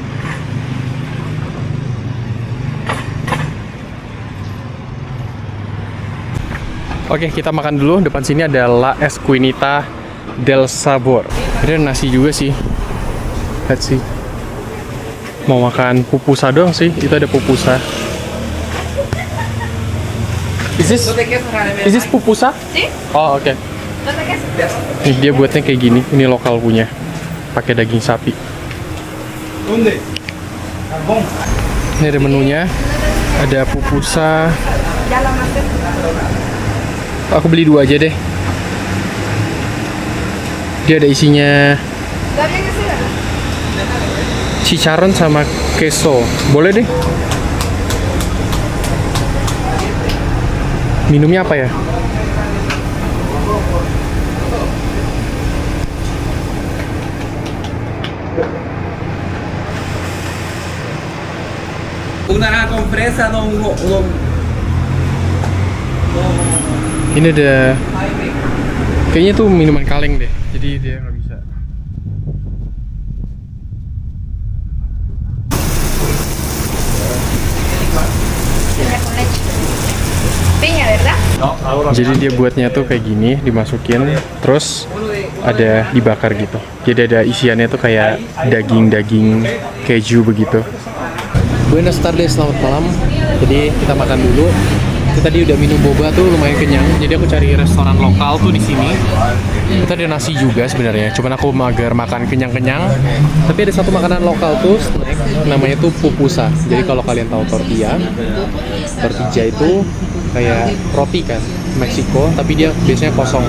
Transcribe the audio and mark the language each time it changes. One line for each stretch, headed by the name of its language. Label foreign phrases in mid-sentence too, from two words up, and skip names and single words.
Indonesian: Oke, kita makan dulu. Depan sini ada La Esquinita del Sabor. Ada nasi juga sih. Lihat sih. Mau makan pupusa doang sih. Itu ada pupusa.
English: Is this pupusa?
Spanish: Sí.
Indonesian: Oh, oke.
Spanish: ¿No te queso?
Indonesian: Nih, dia buatnya kayak gini. Ini lokal punya. Pakai daging sapi. Ini ada menunya. Ada pupusa.
Spanish: Ya la mandé.
Indonesian: Aku beli 2 aja deh. Dia ada isinya
Spanish: ¿Está bien así, verdad?
Indonesian: chicharron sama queso. Boleh deh. Minumnya apa ya?
Spanish: Una con fresa,
Indonesian: Ini ada kayaknya tuh minuman kaleng deh. Jadi dia nggak bisa.
Spanish: Piña con leche. Piña, ¿verdad?
Indonesian: Jadi dia buatnya tuh kayak gini, dimasukin, terus ada dibakar gitu. Jadi ada isiannya tuh kayak daging-daging keju begitu.
Spanish: Buenas tardes,
Indonesian: selamat malam. Jadi kita makan dulu. Kita tadi udah minum boba tuh lumayan kenyang. Jadi aku cari restoran lokal tuh di sini. Kita ada nasi juga sebenarnya. Cuman aku mager makan kenyang-kenyang. Tapi ada satu makanan lokal tuh snack, namanya tuh pupusa. Jadi kalau kalian tahu tortilla itu kayak roti kan, Meksiko, tapi dia biasanya kosong.